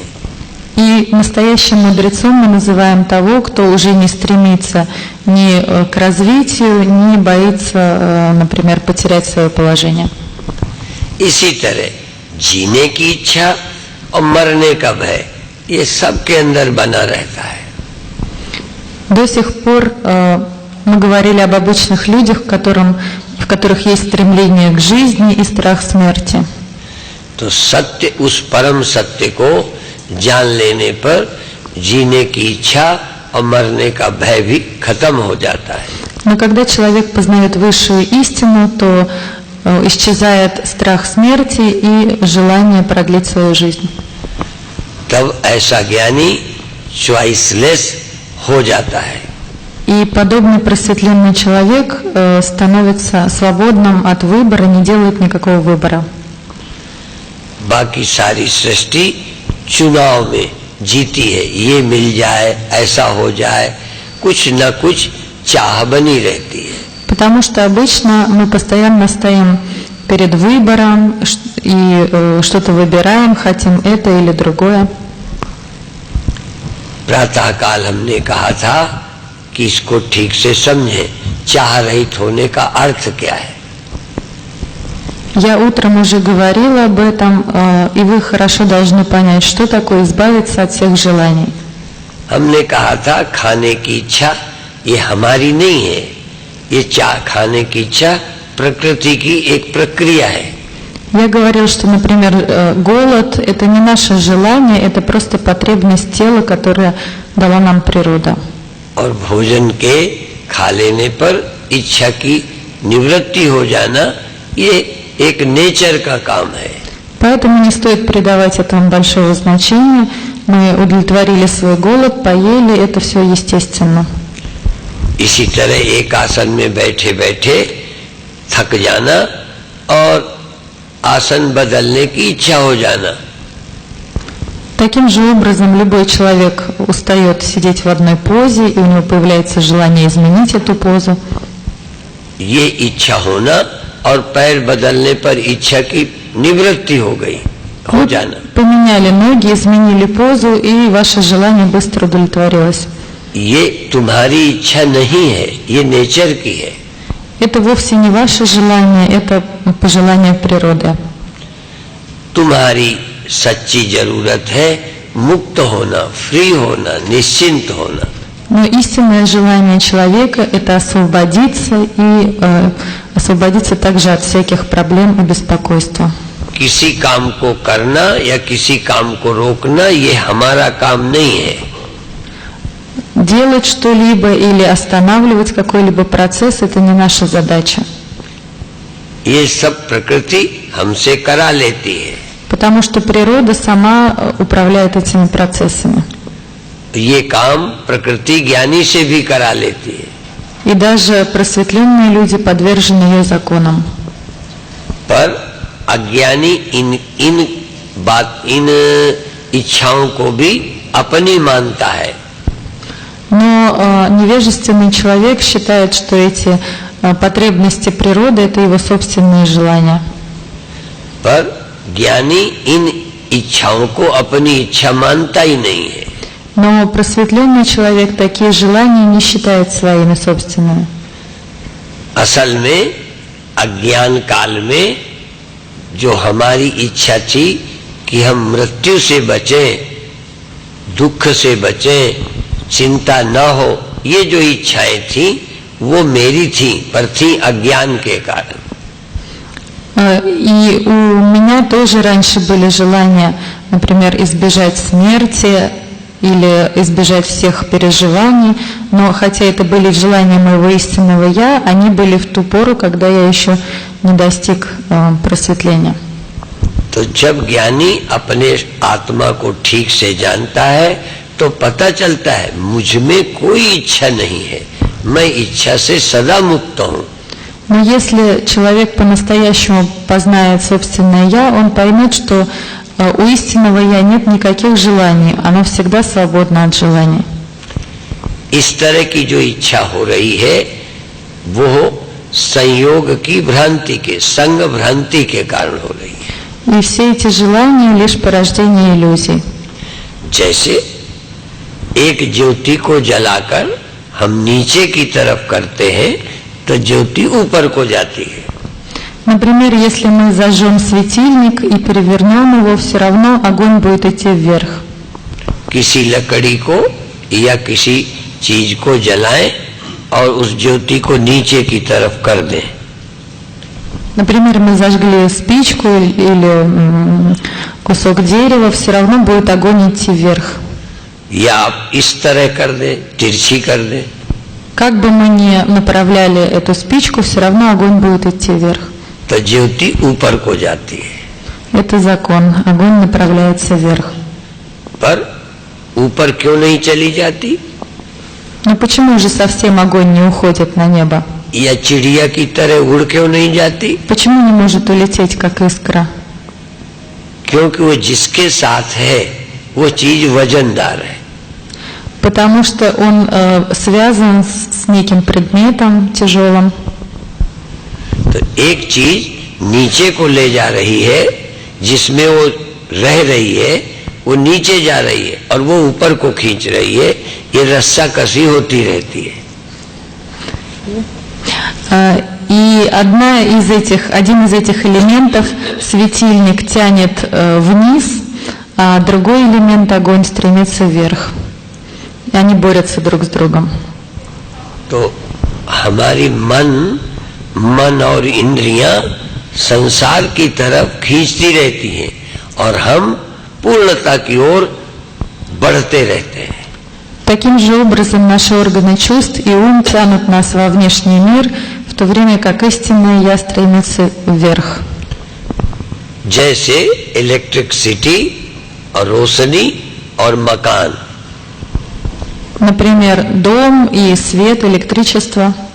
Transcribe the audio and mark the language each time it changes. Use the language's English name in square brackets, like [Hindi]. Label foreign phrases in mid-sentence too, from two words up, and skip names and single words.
[Russian] И настоящим мудрецом мы называем того, кто уже не стремится ни к развитию, ни боится, например, потерять свое положение. [Hindi] इसी तरह जीने की इच्छा और मरने का भय, ये सबके अंदर बना रहता है. [Russian] До сих пор мы говорили об обычных людях, в которых есть стремление к жизни и страх смерти. [Hindi] तो सत्य, उस परम सत्य को जान लेने पर जीने की इच्छा और मरने का भय भी खत्म हो जाता है. [Russian] Но когда человек познает высшую истину, то исчезает страх смерти и желание продлить свою жизнь. [Hindi] तब ऐसा ज्ञानी चॉइसलेस हो जाता है. [Russian] И подобный просветленный человек становится свободным от выбора, не делает никакого выбора. [Hindi] बाकी सारी सृष्टि चुनाव में जीती है, ये मिल जाए, ऐसा हो जाए, कुछ न कुछ चाह बनी रहती है। [Russian] Потому что обычно мы постоянно стоим перед выбором и что-то выбираем, хотим это или другое. [Hindi] प्रातः काल हमने कहा था कि इसको ठीक से समझें, चाह रहित होने का अर्थ क्या है। [Russian] Я утром уже говорила об этом, и вы хорошо должны понять, что такое избавиться от всех желаний. [Hindi] हमने कहा था खाने की इच्छा ये हमारी नहीं है, ये चाह खाने की इच्छा प्रकृति की एक प्रक्रिया है। [Russian] Я говорил, что, например, голод – это не наше желание, это просто потребность тела, которая дала нам природа. [Hindi] और भोजन के खा लेने पर इच्छा की निवृत्ति हो जाना ये एक नेचर का काम है। [Russian] Поэтому не стоит придавать этому большого значения. Мы удовлетворили свой голод, поели, это все естественно. [Hindi] इसी तरह एक आसन में बैठे बैठे थक जाना और आसन बदलने की इच्छा हो जाना। [Russian] Таким же образом любой человек устает сидеть в одной позе, и у него появляется желание изменить эту позу. [Hindi] ये इच्छा होना और पैर बदलने पर इच्छा की निवृत्ति हो गई, हो जाना। [Russian] Поменяли ноги, изменили позу, и ваше желание быстро удовлетворилось. [Hindi] ये तुम्हारी इच्छा नहीं है, ये नेचर की है। [Russian] Это вовсе не ваше желание, это пожелание природы. [Hindi] तुम्हारी सच्ची जरूरत है मुक्त होना, फ्री होना, निश्चिंत होना। [Russian] Но истинное желание человека – это освободиться и освободиться также от всяких проблем и беспокойства. [Hindi] किसी काम को करना या किसी काम को रोकना ये हमारा काम नहीं है। [Russian] Делать что-либо или останавливать какой-либо процесс – это не наша задача. [Hindi] ये सब प्रकृति हमसे करा लेती है। [Russian] Потому что природа сама управляет этими процессами. [Hindi] ये काम प्रकृति ज्ञानी से भी करा लेती है। [Russian] И даже просветленные люди подвержены ее законам. [Hindi] पर अज्ञानी इन इच्छाओं को भी अपनी मानता है। [Russian] Но невежественный человек считает, что эти потребности природы – это его собственные желания. [Hindi] पर ज्ञानी इन इच्छाओं को अपनी इच्छा मानता ही नहीं है। [Russian] Но просветленный человек такие желания не считает своими собственными. [Hindi] असल में अज्ञान काल में जो हमारी इच्छा थी कि हम मृत्यु से बचें, दुख से बचें, चिंता न हो, ये जो इच्छाएं थी वो मेरी थी, पर थी अज्ञान के कारण। [Russian] И у меня тоже раньше были желания, например, избежать смерти или избежать всех переживаний, но хотя это были желания моего истинного «я», они были в ту пору, когда я еще не достиг просветления. [Hindi] तो जब ज्ञानी अपने आत्मा को ठीक से जानता है तो पता चलता है मुझ में कोई इच्छा नहीं है, मैं इच्छा से सदा मुक्त हूँ। [Russian] Но если человек по-настоящему познает собственное «я», он поймет, что у истинного «я» нет никаких желаний, оно всегда свободно от желаний. [Hindi] इस तरह की जो इच्छा हो रही है वो संयोग की भ्रांति के, संग भ्रांति के कारण हो रही है। [Russian] И все эти желания лишь порождение иллюзий. [Hindi] जैसे एक ज्योति को जलाकर हम नीचे की तरफ करते हैं तो ज्योति ऊपर को जाती है। [Russian] Например, если мы зажжем светильник и перевернем его, все равно огонь будет идти вверх. [Hindi] किसी लकड़ी को या किसी चीज को जलाएं और उस ज्योति को नीचे की तरफ कर दें। [Russian] Например, мы зажгли спичку или кусок дерева, все равно будет огонь идти вверх. [Hindi] या आप इस तरह कर दें, तिरछी कर दें, [Russian] Как бы мы ни направляли эту спичку, все равно огонь будет идти вверх. [Hindi] तो ज्योति ऊपर को जाती है। [Russian] Это закон. Огонь направляется вверх. [Hindi] पर ऊपर क्यों नहीं चली जाती? [Russian] Но почему же совсем огонь не уходит на небо? [Hindi] या चिड़िया की तरह उड़ क्यों नहीं जाती? [Russian] Почему не может улететь, как искра? [Hindi] क्योंकि वो जिसके साथ है वो चीज वजनदार है। [Russian] потому что он связан с неким предметом тяжелым. [Hindi] तो एक चीज नीचे को ले जा रही है, जिसमें वो रह रही है, वो नीचे जा रही है और वो ऊपर को खींच रही है। ये रस्सा कसी होती रहती है। [Russian] И один из этих элементов, светильник, тянет вниз, а другой элемент, огонь, стремится вверх. И они борются друг с другом. [Hindi] तो हमारी मन और इंद्रियां संसार की तरफ खींचती रहती हैं और हम पूर्णता की ओर बढ़ते रहते हैं। [Russian] Таким же образом наши органы чувств и ум тянут нас во внешний мир, в то время как истинное я стремится вверх. [Hindi] जैसे इलेक्ट्रिसिटी और रोशनी और मकान। [Russian] Например, дом и свет, электричество.